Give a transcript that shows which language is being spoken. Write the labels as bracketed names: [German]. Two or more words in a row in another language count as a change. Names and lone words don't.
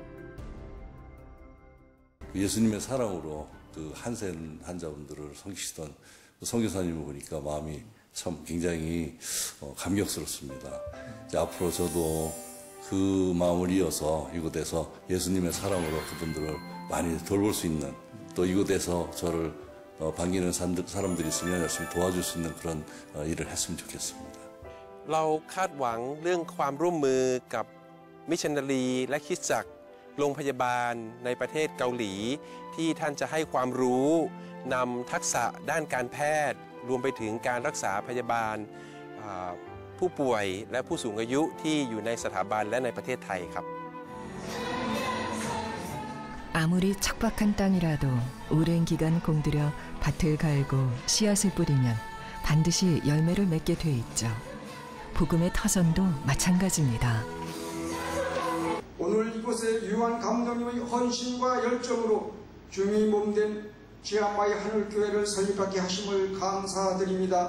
[Korean] 예수님의 사랑으로 한센 환자분들을 섬기시던 선교사님을 보니까 마음이 참 굉장히 감격스럽습니다. 이제 앞으로 저도 그 마음을 이어서 이곳에서 예수님의 사랑으로 그분들을 많이 돌볼 수 있는, 또 이곳에서 저를 반기는 사람들이 있으면 열심히 도와줄 수 있는 그런 일을 했으면 좋겠습니다. [Thai] เราคาดหวังเรื่องความร่วมมือกับมิชชันนารีและคริสตจักรโรงพยาบาลในประเทศเกาหลีที่ท่านจะให้ความรู้นำทักษะด้านการแพทย์รวมไปถึงการรักษาพยาบาลผู้ป่วยและผู้สูงอายุที่อยู่ในสถาบันและในประเทศไทยครับ [Korean] 아무리 척박한 땅이라도 오랜 기간 공들여 밭을 갈고 씨앗을 뿌리면 반드시 열매를 맺게 돼 있죠. 복음의 터전도 마찬가지입니다. 오늘 이곳에 유한 감독님의 헌신과 열정으로 주님이 몸된 치앙마이 하늘교회를 설립하게 하심을 감사드립니다.